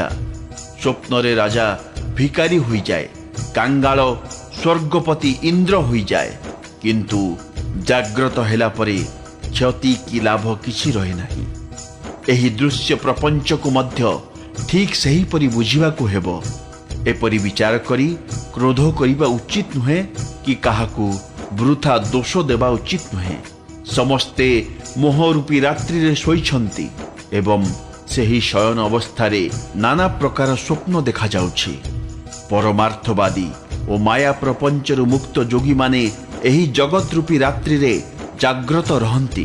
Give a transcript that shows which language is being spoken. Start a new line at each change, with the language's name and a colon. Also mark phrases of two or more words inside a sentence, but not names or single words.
Odia: ସ୍ୱପ୍ନରେ ରାଜା ଭିକାରୀ ହୋଇଯାଏ, କାଙ୍ଗାଳ ସ୍ୱର୍ଗପତି ଇନ୍ଦ୍ର ହୋଇଯାଏ, କିନ୍ତୁ ଜାଗ୍ରତ ହେଲା ପରେ କ୍ଷତି କି ଲାଭ କିଛି ରହେ ନାହିଁ। ଏହି ଦୃଶ୍ୟ ପ୍ରପଞ୍ଚକୁ ମଧ୍ୟ ଠିକ୍ ସେହିପରି ବୁଝିବାକୁ ହେବ। ଏପରି ବିଚାର କରି କ୍ରୋଧ କରିବା ଉଚିତ ନୁହେଁ କି କାହାକୁ ବୃଥା ଦୋଷ ଦେବା ଉଚିତ ନୁହେଁ। ସମସ୍ତେ ମୋହରୂପୀ ରାତ୍ରିରେ ଶୋଇଛନ୍ତି ଏବଂ ସେହି ଶୟନ ଅବସ୍ଥାରେ ନାନା ପ୍ରକାର ସ୍ୱପ୍ନ ଦେଖାଯାଉଛି। ପରମାର୍ଥବାଦୀ ଔର ମାୟା ପ୍ରପଞ୍ଚରୁ ମୁକ୍ତ ଯୋଗୀ ମାନେ ଏହି ଜଗତ ରୂପୀ ରାତ୍ରିରେ ଜାଗ୍ରତ ରହନ୍ତି।